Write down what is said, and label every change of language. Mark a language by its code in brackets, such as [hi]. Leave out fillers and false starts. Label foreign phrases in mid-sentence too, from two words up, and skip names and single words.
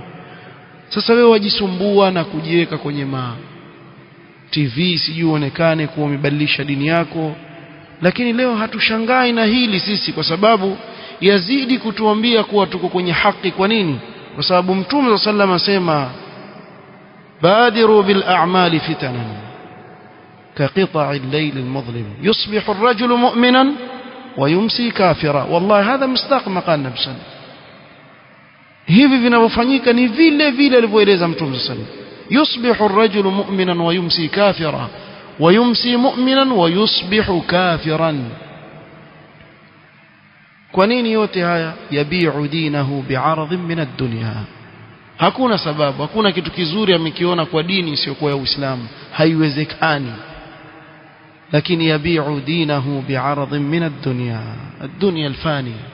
[sw] Sasa wewe wajisumbua na kujiweka kwenye TV sijui uonekane kuwa umebadilisha dini yako. Lakini leo hatushangai na hili sisi, kwa sababu yazidi kutuambia kuwa tuko kwenye haki. Kwa nini? Kwa sababu Mtume [ar] صلى الله عليه وسلم [sw] asema, [ar] بادروا بالأعمال فتنا كقطع الليل المظلم يصبح الرجل مؤمنا ويمسي كافرا. والله هذا مصداق ما قال النبي صلى الله عليه وسلم. [sw] hivi vinavyofanyika ni vile vile alivyoeleza Mtume [ar] صلى الله عليه وسلم. يصبح الرجل مؤمنا ويمسي كافرا ويمسي مؤمنا ويصبح كافرا. [sw] kwa nini yote haya? [ar] يبيع دينه بعرض من الدنيا. [sw] hakuna sababu, hakuna kitu kizuri amekiona kwa dini isiyokuwa ya Uislamu, haiwezekani. lakini [ar] يبيع دينه بعرض من الدنيا، الدنيا الفانية.